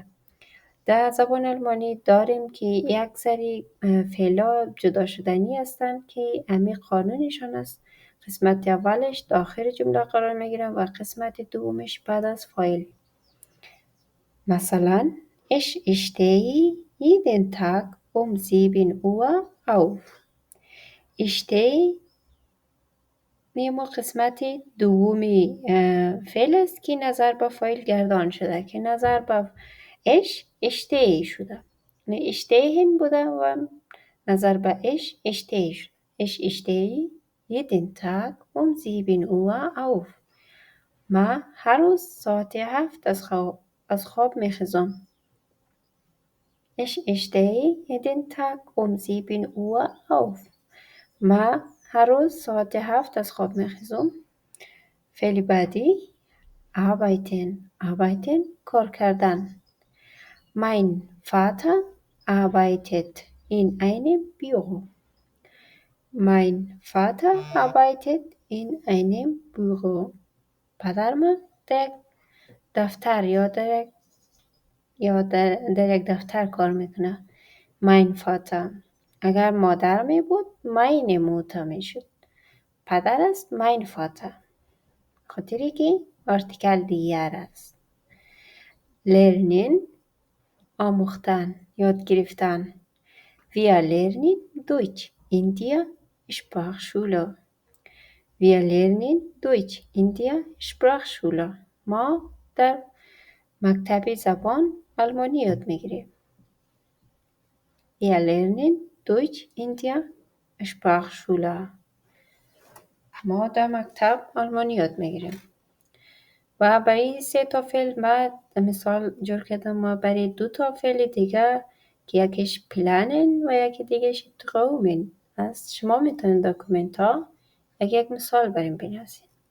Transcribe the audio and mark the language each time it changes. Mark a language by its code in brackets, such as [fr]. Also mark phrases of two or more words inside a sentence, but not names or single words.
[fa] در زبان آلمانی داریم که یک سری فعلا جدا شدنی هستند که همین قانونشان است. قسمت اولش در آخر جمله قرار میگیره و قسمت دومش بعد از فاعل. مثلا [de] ich stehe jeden Tag um 7 Uhr auf. ich stehe [fa] میمو قسمت دومی فعل است که نظر به فاعل گردان شده، که نظر به [de] ich stehe [fa] شده، نه stehen بوده و نظر به [de] ich stehe [fa] شده. [de] ich stehe jeden Tag um 7 Uhr auf. [fa] من هر روز ساعت 7 از خواب میخیزم. [de] Ich stehe jeden Tag um 7 Uhr auf. [fa] من هر روز ساعت 7 از خواب میخیزم. فعل بعدی arbeiten کار کردن. [de] Mein Vater arbeitet in einem Büro. Mein Vater arbeitet in einem Büro. [fa] پدر من در دفتر یا در یک دفتر کار میکنه. [de] mein Vater. [fa] اگر مادر می بود [de] meine Mutter [fa] می شد. پدر است [de] mein Vater. [fa] خاطری که آرتیکل دیگر است. lernen آموختن، یاد گرفتن. [de] wir lernen Deutsch in der Sprachschule. wir lernen Deutsch in der Sprachschule. [fa] ما در مکتب زبان آلمانی یاد میگیریم. [de] Wir lernen Deutsch in der Sprachschule. [fa] ما در مکتب آلمانی یاد میگیریم. و برای 3 تا فعل من مثال جور کردم. و برای 2 تا فعل دیگه که یکیش planen و یکی دیگهش träumen است، شما میتونید در کامنت ها یک مثال بریم بنویسید.